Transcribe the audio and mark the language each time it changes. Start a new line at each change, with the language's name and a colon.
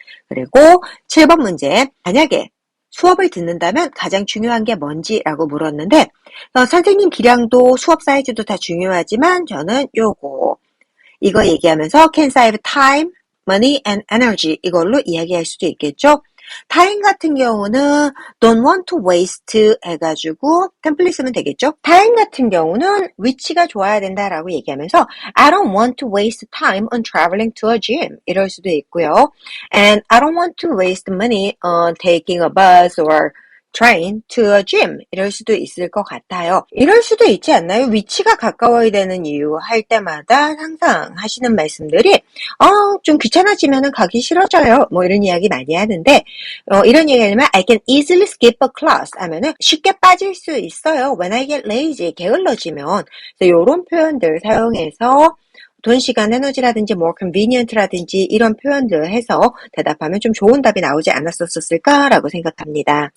Korean: 그리고 7번 문제 만약에 수업을 듣는다면 가장 중요한 게 뭔지라고 물었는데 선생님 기량도 수업 사이즈도 다 중요하지만 저는 이거 얘기하면서
English: can save time, money and energy
Korean: 이걸로 이야기할 수도 있겠죠. time 같은 경우는 don't want to waste 해가지고 템플릿 쓰면 되겠죠. time 같은 경우는 위치가 좋아야 된다라고 얘기하면서
English: I don't want to waste time on traveling to a gym
Korean: 이럴 수도 있고요.
English: And I don't want to waste money on taking a bus or train to a gym
Korean: 이럴 수도 있을 것 같아요. 이럴 수도 있지 않나요? 위치가 가까워야 되는 이유 할 때마다 항상 하시는 말씀들이 좀 귀찮아지면 가기 싫어져요. 이런 이야기 많이 하는데 이런 얘기 하면
English: I can easily skip a class
Korean: 하면은 쉽게 빠질 수 있어요.
English: When I get lazy
Korean: 게을러지면 이런 표현들 사용해서 돈, 시간, 에너지라든지 more convenient라든지 이런 표현들 해서 대답하면 좀 좋은 답이 나오지 않았었을까라고 생각합니다.